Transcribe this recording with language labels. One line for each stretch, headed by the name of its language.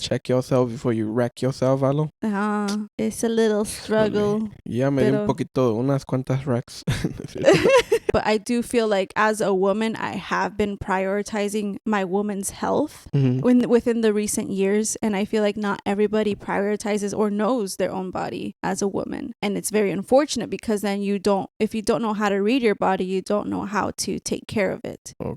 English: Check yourself before you wreck yourself, Alo? It's a little struggle.
Spanish: Ya me dio un poquito, unas cuantas wrecks.
English: But I do feel like as a woman, I have been prioritizing my woman's health within the recent years. And I feel like not everybody prioritizes or knows their own body as a woman. And it's very unfortunate because then if you don't know how to read your body, you don't know how to take care of it. Okay.